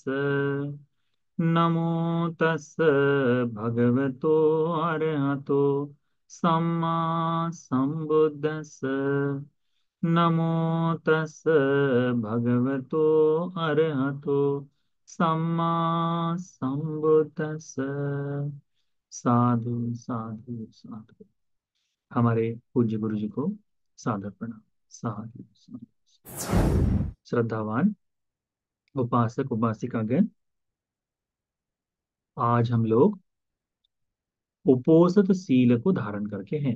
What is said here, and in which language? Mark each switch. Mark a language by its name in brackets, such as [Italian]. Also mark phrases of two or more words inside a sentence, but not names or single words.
[Pali] नमो तस् भगवतो अरहतो सम्मा सम्बुद्दस्स। नमो तस् भगवतो अरहतो सम्मा सम्बुद्दस्स। साधु साधु साधु। [Hindi] हमारे पूज्य गुरु जी को सादर प्रणाम। [Pali] साधु साधु। [Hindi] श्रद्धावान उपासक उपासिकागण, आज हम लोग उपोसत सील को धारण करके हैं।